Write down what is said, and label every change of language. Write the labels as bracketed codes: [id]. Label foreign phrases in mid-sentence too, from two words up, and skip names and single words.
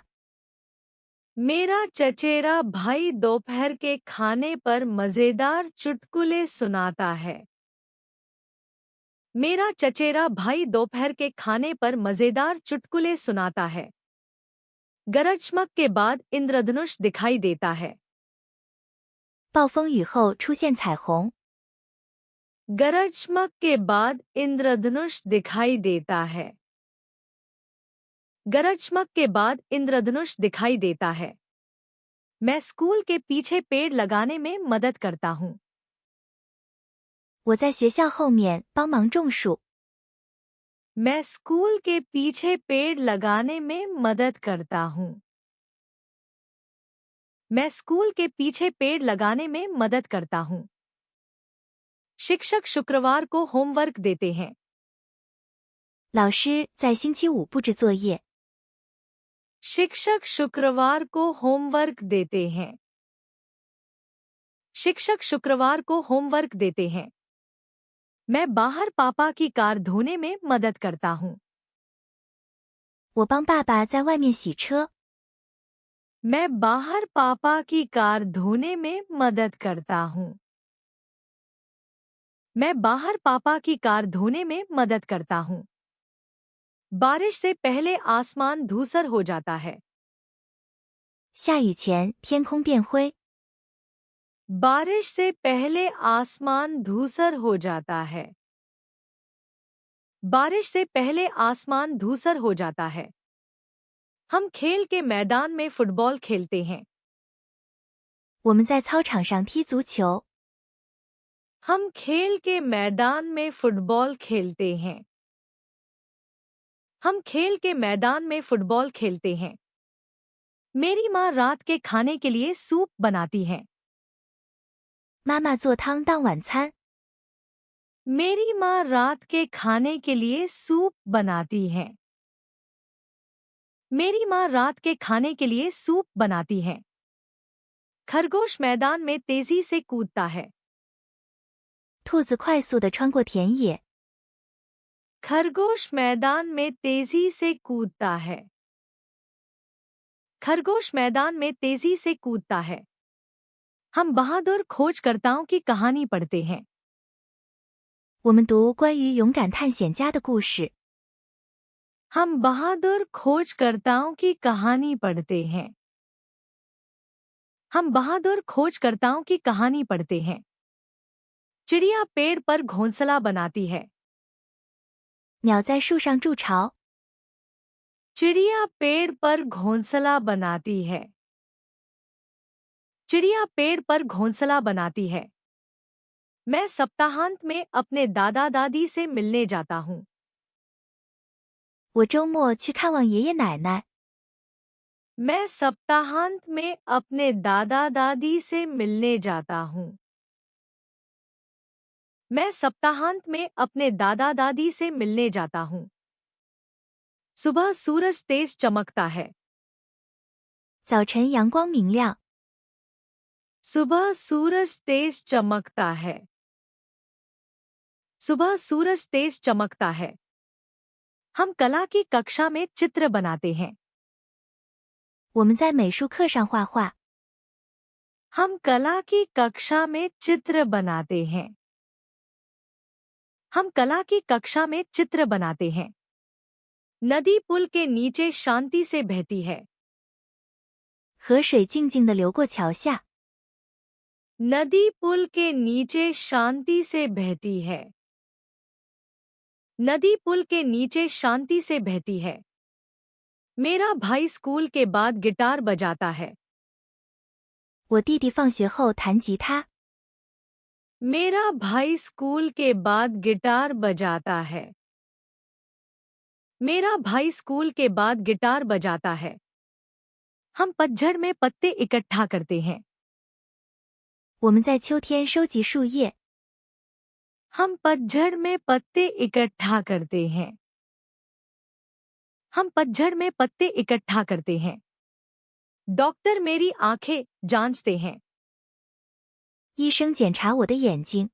[hi] मेरा चचेरा भाई दोपहर के खाने पर मजेदार चुटकुले सुनाता है। मेरा चचेरा भाई दोपहर के खाने पर मजेदार चुटकुले सुनाता है। गरज चमक के बाद इंद्रधनुष दिखाई देता है। [zh] 暴风雨后出现彩虹。 [hi] गरज चमक के बाद इंद्रधनुष दिखाई देता है। गरज चमक के बाद इंद्रधनुष दिखाई देता है। मैं स्कूल के पीछे पेड़ लगाने में मदद करता हूँ। [zh] 我在学校后面帮忙种树。 [hi] मैं स्कूल के पीछे पेड़ लगाने में मदद करता हूँ। मैं स्कूल के पीछे पेड़ लगाने में मदद करता हूँ। शिक्षक शुक्रवार को होमवर्क देते हैं। [zh] 老师在星期五布置作业。 [hi] शिक्षक शुक्रवार को होमवर्क देते हैं। शिक्षक शुक्रवार को होमवर्क देते हैं। मैं बाहर पापा की कार धोने में मदद करता हूँ। [zh] 我帮爸爸在外面洗车。 [hi] मैं बाहर पापा की कार धोने में मदद करता हूँ। मैं बाहर पापा की कार धोने में मदद करता हूँ। बारिश से पहले आसमान धूसर हो जाता है। [zh] 下雨前天空变灰。 [hi] बारिश से पहले आसमान धूसर हो जाता है। बारिश से पहले आसमान धूसर हो जाता है। हम खेल के मैदान में फुटबॉल खेलते हैं। [zh] 我们在操场上踢足球。 [hi] हम खेल के मैदान में फुटबॉल खेलते हैं। हम खेल के मैदान में फुटबॉल खेलते हैं। मेरी माँ रात के खाने के लिए सूप बनाती है। [zh] 妈妈做汤当晚餐。 [hi] मेरी माँ रात के खाने के लिए सूप बनाती है। मेरी माँ रात के खाने के लिए सूप बनाती है। खरगोश मैदान में तेजी से कूदता है। [zh] 兔子快速地穿过田野。 [hi] खरगोश मैदान में तेजी से कूदता है। खरगोश मैदान में तेजी से कूदता है। हम बहादुर खोजकर्ताओं की कहानी पढ़ते हैं। [zh] 我们读关于勇敢探险家的故事。 [hi] हम बहादुर खोजकर्ताओं की कहानी पढ़ते हैं। हम बहादुर खोजकर्ताओं की कहानी पढ़ते हैं। चिड़िया पेड़ पर घोंसला बनाती है। [zh] 鸟在树上筑巢。 [hi] चिड़िया पेड़ पर घोंसला बनाती है। चिड़िया पेड़ पर घोंसला बनाती है। मैं सप्ताहांत में अपने दादा दादी से मिलने जाता हूँ। [zh] 我周末去看望爷爷奶奶。 [hi] मैं सप्ताहांत में अपने दादा दादी से मिलने जाता हूँ। मैं सप्ताहांत में अपने दादा दादी से मिलने जाता हूँ। सुबह सूरज तेज चमकता है। [zh] 早晨阳光明亮。 [hi] सुबह सूरज तेज चमकता है। सुबह सूरज तेज चमकता है। हम कला की कक्षा में चित्र बनाते हैं। [zh] 我们在美术课上画画。 [hi] हम कला की कक्षा में चित्र बनाते हैं। हम कला की कक्षा में चित्र बनाते हैं। नदी पुल के नीचे शांति से बहती है। [zh] 河水静静地流过桥下。 [hi] नदी पुल के नीचे शांति से बहती है। नदी पुल के नीचे शांति से बहती है। मेरा भाई स्कूल के बाद गिटार बजाता है। [zh] 我弟弟放学后弹吉他。 [hi] मेरा भाई स्कूल के बाद गिटार बजाता है। मेरा भाई स्कूल के बाद गिटार बजाता है। हम पतझड़ में पत्ते इकट्ठा करते हैं। [zh] 我们在秋天收集树叶。 [hi] हम पतझड़ में पत्ते इकट्ठा करते हैं। हम पतझड़ में पत्ते इकट्ठा करते हैं। डॉक्टर मेरी आंखें जांचते हैं। [zh] 医生检查我的眼睛。